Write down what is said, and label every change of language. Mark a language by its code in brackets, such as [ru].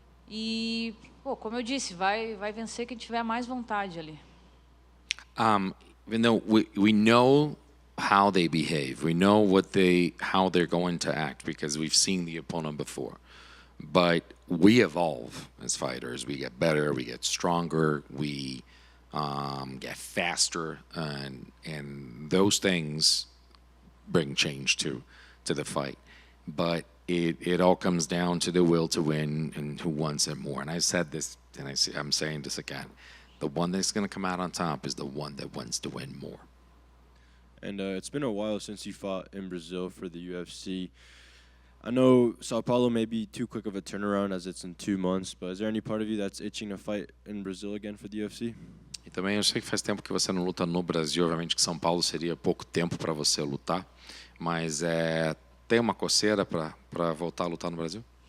[pt] E, como eu disse, vai vencer quem tiver mais vontade ali. [en] Even though we know how they behave, we know how they're going to act because we've seen the opponent before. But we evolve as fighters. We get better, we get stronger, we get faster, and those things bring change to the fight. But it all comes down to the will to win and who wants it more. And I said this, and I'm saying this again. The one that's going to come out on top is the one that wants to win more. And it's been a while since you fought in Brazil for the UFC. I know Sao Paulo may be too quick of a turnaround as it's in 2 months, but is there any part of you that's itching to fight in Brazil again for the UFC? [pt] E também eu sei que faz tempo que você não luta no Brasil. Obviamente que São Paulo seria pouco tempo para você lutar, mas tem uma coceira para voltar a lutar no Brasil?